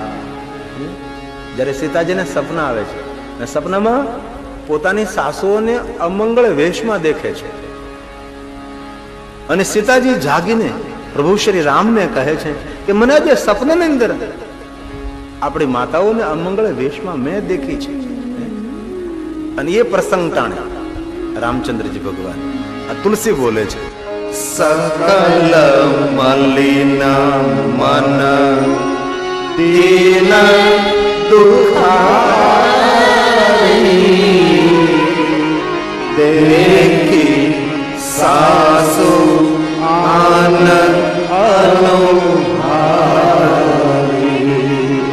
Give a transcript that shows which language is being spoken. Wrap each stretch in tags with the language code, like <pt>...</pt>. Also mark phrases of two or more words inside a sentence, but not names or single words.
<gu>જ્યારે સીતાજીને સપના આવે છે અને સપનામાં પોતાની સાસુઓને અમંગળ વેશમાં દેખે છે અને સીતાજી જાગીને પ્રભુ શ્રી રામને કહે છે કે મને આજે સપનાની અંદર આપણી માતાઓને અમંગળ વેશમાં મેં દેખી છે. અને એ પ્રસંગ ટાણે રામચંદ્રજી ભગવાન આ તુલસી બોલે છે,</gu> <awa>सकल मलिन मन दीन दुखारी देखी सासु आन अनुहारी</awa>